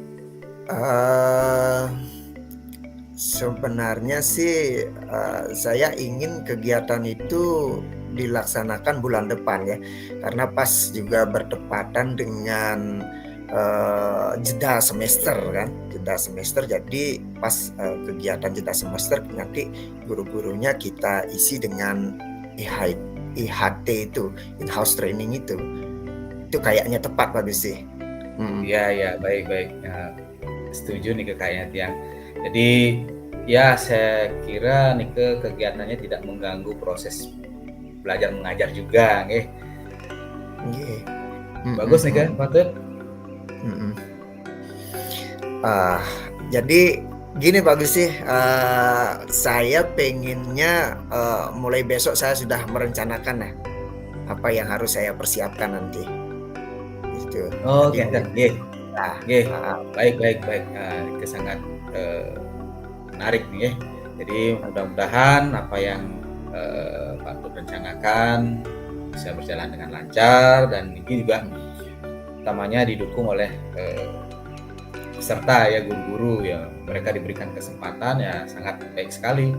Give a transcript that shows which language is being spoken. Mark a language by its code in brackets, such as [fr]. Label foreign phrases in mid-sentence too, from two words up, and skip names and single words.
[id] Eee, Sebenarnya sih, saya ingin kegiatan itu dilaksanakan bulan depan ya, karena pas juga bertepatan dengan, jeda semester kan, jeda semester. Jadi pas, kegiatan jeda semester nanti guru-gurunya kita isi dengan IHT itu, [en] in-house training itu. [id] Itu kayaknya tepat bagus sih. Mhm. Iya, ya, baik, baik. Setuju nih kayaknya Tiang. Jadi ya saya kira nih kegiatannya tidak mengganggu proses belajar mengajar juga, nggih. Nggih. Mhm, Bagus nih mhm, Pak Tut. mhm. Ah, jadi gini bagus sih, saya pengennya, mulai besok saya sudah merencanakan nah, apa yang harus saya persiapkan nanti, gitu. Oh, Jadi mulai [ban] ngeten, nggih, [id] nah, nggih. heeh, Baik, baik, baik. Itu sangat menarik nih ya. Jadi mudah-mudahan apa yang Pak Tut rencanakan bisa berjalan dengan lancar, dan ini juga utamanya didukung oleh peserta ya, guru-guru ya, mereka diberikan kesempatan ya, sangat baik sekali.